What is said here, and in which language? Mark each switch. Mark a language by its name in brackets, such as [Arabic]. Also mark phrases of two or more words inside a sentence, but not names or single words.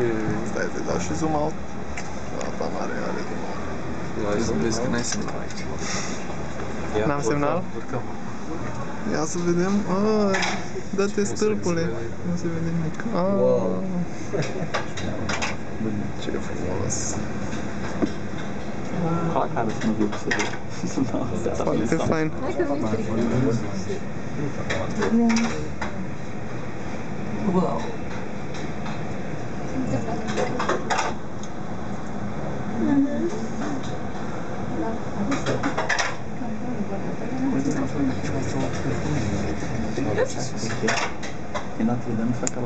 [Romanian] Stai să dau și [English] zoom out. [Romanian] Asta mare are [English] zoom out. [Romanian] Hai să vezi că n-ai semnal aici. N-am semnal? Urcăm. Ia să vedem. Dă-te stâlpule. Nu se vede nimic. Wow. Ce frumos. [Portuguese] Coloca cara assim no vídeo pra você ver. Nossa, [Romanian] Foarte fain. Hai că mi-e frică. Wow. E Notre Dame și acolo.